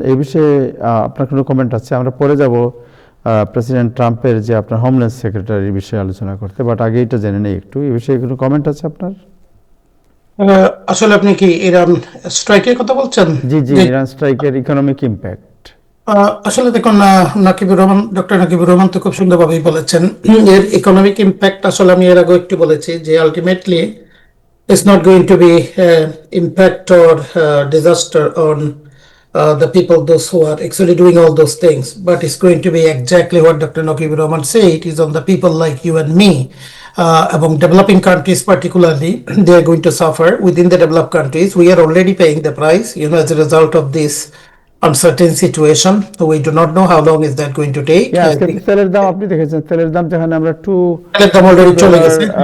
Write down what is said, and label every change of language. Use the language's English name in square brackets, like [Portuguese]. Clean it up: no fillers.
[Bangla] এই বিষয়ে আপনার কোনো কমেন্ট আছে? আমরা পরে যাব প্রেসিডেন্ট ট্রাম্পের যে আপনার হোমল্যান্ড সেক্রেটারির বিষয়ে আলোচনা করতে, বাট আগে এটা জেনে নেই একটু, এই বিষয়ে কোনো কমেন্ট আছে আপনার? আসলে আপনি কি ইরান স্ট্রাইকের কথা বলছেন? জি জি, ইরান স্ট্রাইকের ইকোনমিক ইম্প্যাক্ট। আসলে দেখুন, ডক্টর নাকিবুর রহমান তো খুব সুন্দরভাবেই বলেছেন। এর ইকোনমিক ইম্প্যাক্ট আসলে আমি এর আগে একটু বলেছি যে ultimately [English] it's not going to be impact or disaster on the people, those who are actually doing all those things, but it's going to be exactly what Dr. Nakibur Rahman said. It is on the people like you and me. Among developing countries particularly, they are going to suffer. Within the developed countries, we are already paying the price, as a result of this uncertain situation. We do not know how long is that going to take. [Bangla] আজকে তেলের দাম আপনি দেখেছেন, তেলের দাম যেখানে আমরা তেলের দাম already চলে গেছে।